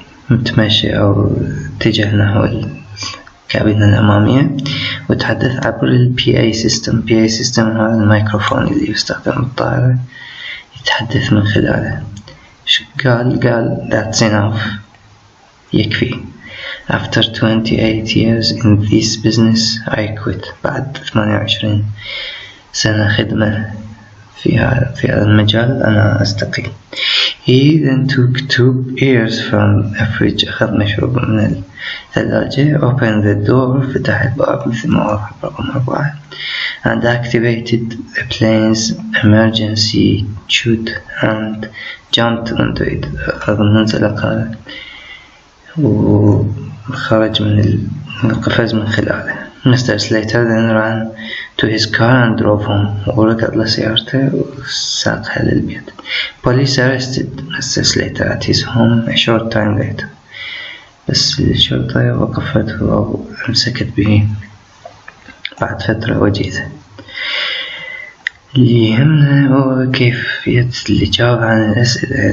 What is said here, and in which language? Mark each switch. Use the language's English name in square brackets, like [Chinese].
[Arabic] متمشي أو اتجه نحو الكابينة الأمامية وتحدث عبر ال PA system هذا الميكروفون اللي يستخدم بالطائرة، يتحدث من خلاله. قال [English] that's enough، [Arabic] يكفي. [English] After 28 years in this business I quit. [Arabic] بعد 28 سنة خدمة في هذا المجال أنا أستقيل. [English] He then took 2 beers from a fridge. [Arabic] أخذ مشروب من الثلاجة. [English] Opened the door. [Arabic] فتح الباب مثل ما هو رقم 4. [English] And activated the plane's emergency chute and jumped onto it. [Arabic] أخذ منزلقة وخرج من القفز من خلاله. [English] Mr. Slater then ran to his car and drove home. [Arabic] وركض لسيارته وساقها للبيت. [English] Police arrested Mr. Slater at his home a short time later. [Arabic] بس الشرطة وقفته أو أمسكت به بعد فترة وجيزة. اللي يهمنا هو كيفية الإجابة عن الأسئلة.